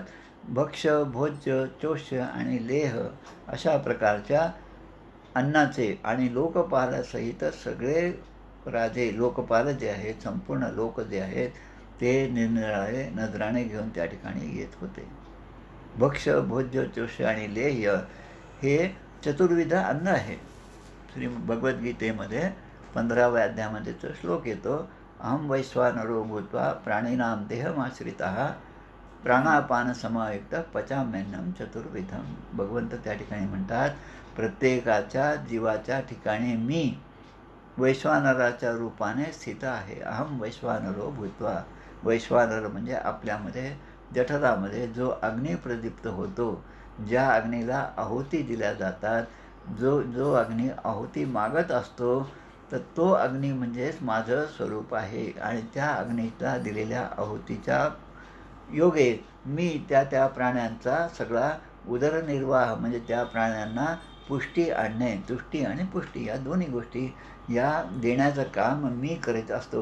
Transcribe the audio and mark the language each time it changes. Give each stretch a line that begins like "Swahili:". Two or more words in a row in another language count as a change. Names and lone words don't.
Marathi: भक्ष, भोज्य, चोष्य आणि लेह अशा प्रकारच्या अन्नाचे आणि लोकपालासहित सगळे राजे, लोकपाल जे आहेत, संपूर्ण लोक जे आहेत, ते निरनिराळे नजराणे घेऊन त्या ठिकाणी येत होते. भक्ष, भोज्य, चोष्य आणि लेह्य हे चतुर्विध अन्न आहे. श्री भगवद्गीतेमध्ये 15व्या अध्यायामध्येचा श्लोक येतो,
Sanskrit: अहम वैश्वानरो भूत्वा प्राणिनां देहमाश्रितः प्राणापान समायुक्त पचाम्यन्नम चतुर्विधम.
Marathi: भगवंत त्या ठिकाणी म्हणतात, प्रत्येकाच्या जीवाच्या ठिकाणी मी वैश्वानराच्या रूपाने स्थित आहे.
Sanskrit: अहम वैश्वानरो भूत्वा.
Marathi: वैश्वानर म्हणजे आपल्यामध्ये जठरामध्ये जो अग्नी प्रदीप्त होतो, ज्या अग्नीला आहुती दिल्या जातात, जो अग्नी आहुती मागत असतो, तर तो अग्नी म्हणजेच माझं स्वरूप आहे. आणि त्या अग्नीला दिलेल्या आहुतीच्या योगे मी त्या प्राण्यांचा सगळा उदरनिर्वाह, म्हणजे त्या प्राण्यांना पुष्टी आणणे, तुष्टी आणि पुष्टी या दोन्ही गोष्टी या देण्याचं काम मी करीत असतो.